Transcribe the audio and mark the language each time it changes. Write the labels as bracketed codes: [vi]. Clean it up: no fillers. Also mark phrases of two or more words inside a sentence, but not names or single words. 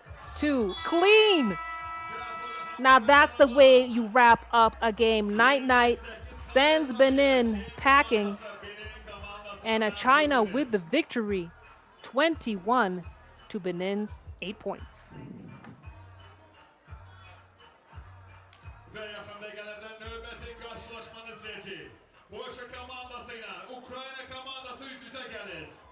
[en] 2, clean. Now that's the way you wrap up a game. Night sends Benin packing. And China with the victory. 21 to Benin's 8 points. [tr] Ve yakında gelenler [az] növbəti qarşılaşmanı izləyəcək. Polşa komandası ilə Ukrayna komandası üz-üzə gəlir.